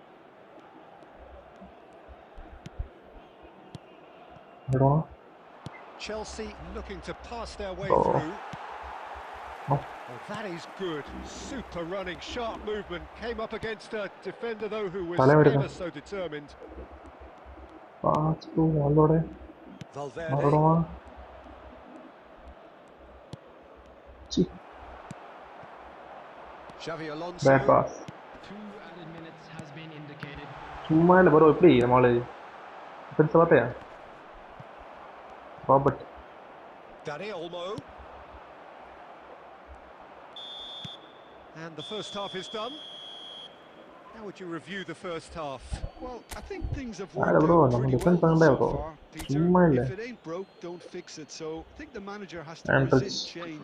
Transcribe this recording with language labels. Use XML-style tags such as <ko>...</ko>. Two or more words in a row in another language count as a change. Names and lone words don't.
<en>Chelsea looking to pass their way through. Oh, that is good. Super running, sharp movement. Came up against a defender, though, who was ever so determined. Valverde. Xavi Alonso. Bad pass. 2 added minutes has been indicated.</en> <ta>சும்மா இல்ல bro எப்படி நம்மள பெருசா பாத்தியா ராபர்ட்</ta> <en>Dani Olmo. And the first half is done. How would you review the first half? Well, I think things have worked out pretty well so far, Peter. If it ain't broke, don't fix it. So I think the manager has to resist change.</en>